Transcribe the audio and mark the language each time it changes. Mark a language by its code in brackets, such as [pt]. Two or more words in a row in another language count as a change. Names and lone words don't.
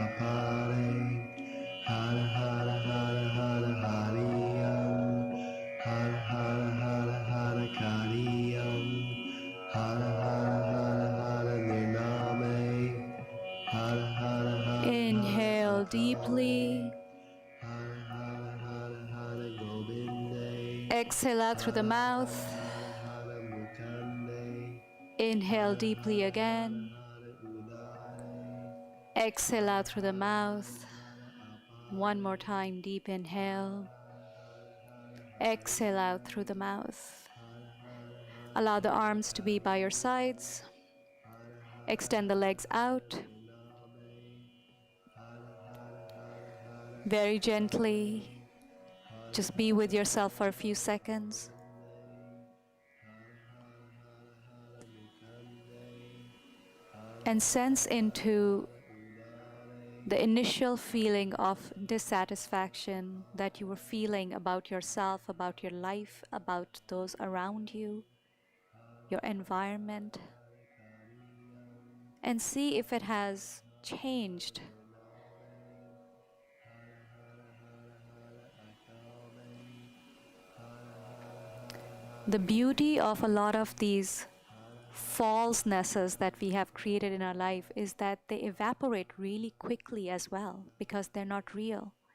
[sa] Apare, Hara Hara Hara Hara Hariyam, Hara Hara Hara Hara Kariyam, Hara Hara Hara Hara Nilame, Hara Hara Hara Hara [en] Inhale deeply. [sa] Akame, Hara Hara Hara Hara Govinde, [en] Exhale out through the [sa] Hara [en] mouth. [sa] Hara Hara Hara Mukande, [en] Inhale [sa] Hara [en] deeply [sa] Hara Hara [en] again. [sa] Hara Udare, [en] Exhale [sa] Hara [en] out through the [sa] Hara Hara [en] mouth. [sa] Hara [en] One more [sa] Apare, [en] time, deep [sa] Hara [en] inhale. [sa] Hara Hara Hara [en] Exhale out through the [sa] Hariyam, [en] mouth. [sa] Hara Hara Hara [en] Allow the [sa] Hara [en] arms to be by your [sa] Kariyam, [en] sides. [sa] Hara Hara [en] Extend the [sa] Hara [en] legs [sa] Hara [en] out [sa] Nilame, Hara Hara Hara Hara [en] very gently. [sa] Akame, Hara [en] Just be with [sa] Hara [en] yourself for [sa] Hara [en] a few [sa] Hara [en] seconds. [sa] Govinde, Hara Hara Hara Hara Mukande, Hara [en] And [sa] Hara [en] sense [sa] Hara [en] into [sa] Hara Udare, [en] the initial feeling of dissatisfaction that you were feeling about yourself, about your life, about those around you, your environment, and see if it has changed. The beauty of a lot of these falsenesses that we have created in our life is that they evaporate really quickly as well because they're not real.